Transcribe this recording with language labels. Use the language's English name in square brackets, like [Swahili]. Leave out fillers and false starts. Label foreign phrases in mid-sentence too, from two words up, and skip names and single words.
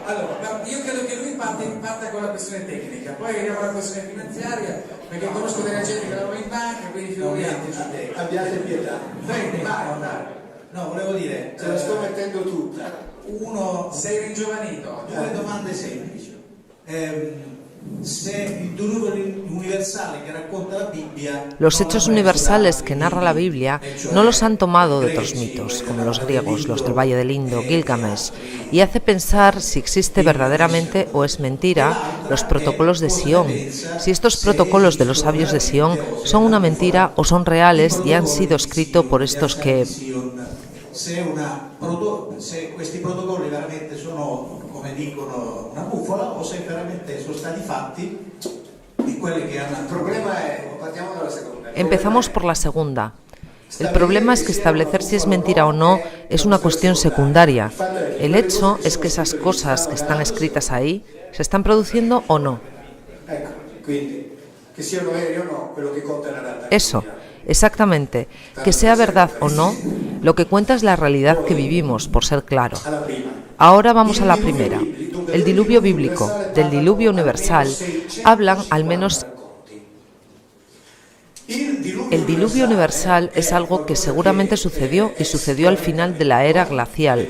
[Italian] Allora, io credo che lui parta con la questione tecnica, poi arriviamo alla questione finanziaria, perché conosco della gente che lavora in banca, quindi figuriamoci. Abbiate pietà. Vai, andare. No, volevo dire, ce la sto mettendo tutta. Uno, sei ringiovanito. Due domande semplici. Se il diluvio universale que racconta la Biblia, [Spanish] los hechos universales que narra la Biblia no los han tomado de otros mitos, como los griegos, los del Valle del Indo, Gilgamesh, y hace pensar si existe verdaderamente o es mentira los protocolos de Sion, si estos protocolos de los sabios de Sion son una mentira o son reales y han sido escritos por estos que... [Italian] se questi protocolli veramente sono, come dicono, una bufala o se veramente sono stati fatti e quelli che hanno... Il problema è, partiamo dalla seconda. [Spanish] Empezamos por la segunda. El problema es que establecer si es mentira o no es una cuestión secundaria. El hecho es que esas cosas que están escritas ahí se están produciendo o no. [Italian] Ecco, quindi, che siano veri o no, quello che conta è la realtà. [Spanish] Eso, exactamente. Que sea verdad o no, lo que cuenta es la realidad que vivimos, por ser claro. Ahora vamos a la primera. El diluvio bíblico, del diluvio universal, hablan al menos... El diluvio universal es algo que seguramente sucedió y sucedió al final de la era glacial.